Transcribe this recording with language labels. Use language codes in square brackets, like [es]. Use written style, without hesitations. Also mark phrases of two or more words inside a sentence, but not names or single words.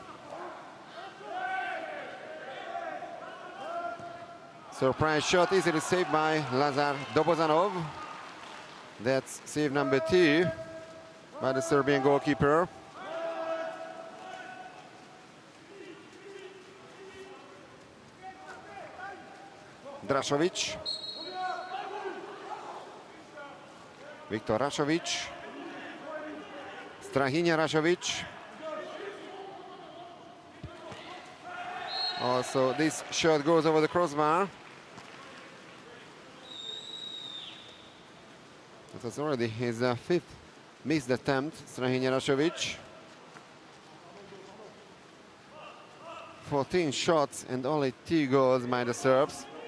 [en] Surprise shot easily saved by Lazar Dobozanov. That's save number 2 by the Serbian goalkeeper. Drašović. Viktor Rašović. Strahinja Rašović. Also, this shot goes over the crossbar. It was already his 5th missed attempt, Strahinja Rašović. 14 shots and only 2 goals by the Serbs.